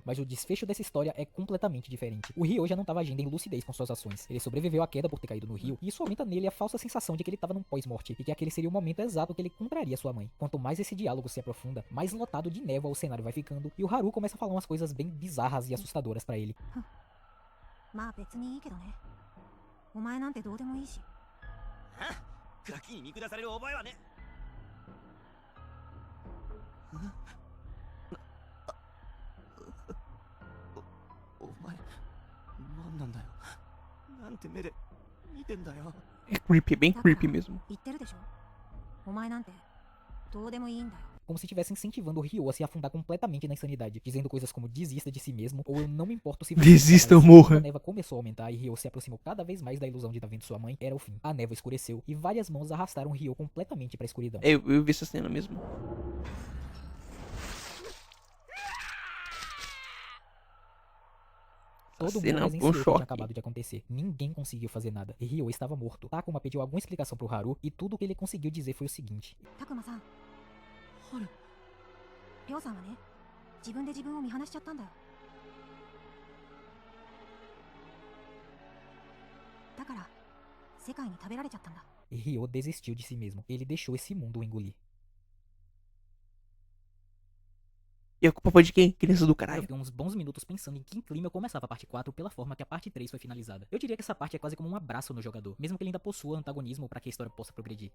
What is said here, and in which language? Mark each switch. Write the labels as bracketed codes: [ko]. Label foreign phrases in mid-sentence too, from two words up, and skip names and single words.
[pt] Mas o desfecho dessa história é completamente diferente. O Ryo já não estava agindo em lucidez com suas ações. Ele sobreviveu à queda por ter caído no rio, e isso aumenta nele a falsa sensação de que ele estava num pós-morte, e que aquele seria o momento exato que ele encontraria sua mãe. Quanto mais esse diálogo se aprofunda, mais lotado de névoa o cenário vai ficando, e o Haru começa a falar umas coisas bem bizarras e assustadoras pra ele. [ja] まあ別にいいけどね。お前なんてどうでもいいし。ガキに見下される覚えはね。お前何なんだよ。なんて目で見てんだよ。 [pt] É creepy, bem creepy mesmo. [ja] 言ってるでしょ。お前なんてどうでもいいんだよ。 [pt] Como se estivesse incentivando o Ryo a se afundar completamente na insanidade, dizendo coisas como desista de si mesmo, ou eu não me importo se você... Desista ou morra. Quando a névoa começou a aumentar e Ryo se aproximou cada vez mais da ilusão de estar vendo sua mãe, era o fim. A névoa escureceu e várias mãos arrastaram Ryo completamente pra escuridão. Eu vi essa cena mesmo. Todo mundo cena é um presenciou o que tinha choque. acabado de acontecer. Ninguém conseguiu fazer nada. E Ryo estava morto. Takuma pediu alguma explicação pro Haru e tudo o que ele conseguiu dizer foi o seguinte. [ja] たくまさん。りょうさんはね、自分で自分を見放しちゃったんだよ。だから世界に食べられちゃったんだ。 [pt] E Ryo desistiu de si mesmo. Ele deixou esse mundo o engolir. E a culpa foi de quem? Criança do Eu caralho. fiquei uns bons minutos pensando em que clima eu começava a parte 4 pela forma que a parte 3 foi finalizada. Eu diria que essa parte é quase como um abraço no jogador, mesmo que ele ainda possua antagonismo para que a história possa progredir.